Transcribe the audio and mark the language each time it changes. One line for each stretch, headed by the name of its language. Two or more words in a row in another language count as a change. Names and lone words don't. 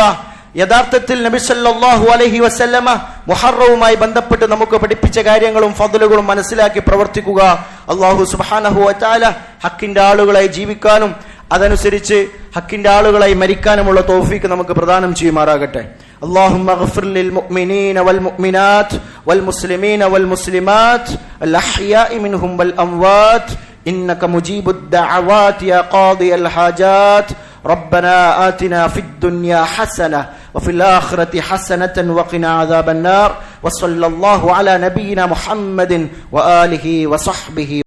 Malayalam: യഥാർത്ഥത്തിൽ നബി
Arabic: صلى الله عليه وسلم
Malayalam: മുഹറവുമായി ബന്ധപ്പെട്ട് നമുക്ക് പഠിപ്പിച്ച കാര്യങ്ങളും ഫദ്ലുകളും മനസ്സിലാക്കി പ്രവർത്തിക്കുക. അല്ലാഹു
Arabic: سبحانه و تعالى
Malayalam: ഹക്കിന്റെ ആളുകളായി ജീവിക്കാനും അതനുസരിച്ച് ഹക്കിന്റെ ആളുകളായി മരിക്കാനുമുള്ള തൗഫീഖ് നമുക്ക് പ്രദാനം ചെയ്യുമാറാകട്ടെ.
Arabic: اللهم اغفر للمؤمنين والمؤمنات والمسلمين والمسلمات الأحياء منهم والأموات إنك مجيب الدعوات يا قاضي الحاجات ربنا آتنا في الدنيا حسنة وفي الآخرة حسنة وقنا عذاب النار وصلى الله على نبينا محمد وآله وصحبه